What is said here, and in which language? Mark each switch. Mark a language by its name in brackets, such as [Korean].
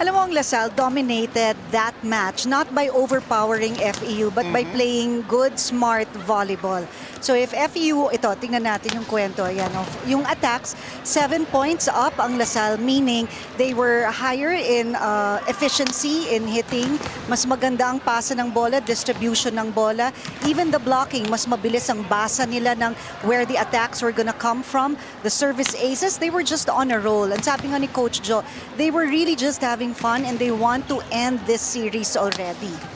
[Filipino] Alam mo, ang [English] Lasal dominated that match not by overpowering FEU but by playing good, smart volleyball. So if FEU, [Filipino] ito, tingnan natin yung kwento. Ayan, yung [English] attacks, 7 points up ang Lasal, meaning they were higher in efficiency in hitting. [Filipino] Mas maganda ang pasa ng bola, distribution ng bola. [English] Even the blocking, [Filipino] mas mabilis ang basa nila ng [English] where the attacks were gonna come from. The service aces, they were just on a roll. And [Filipino] sabi nga ni [English] Coach Joe, they were really just having fun and they want to end this series already.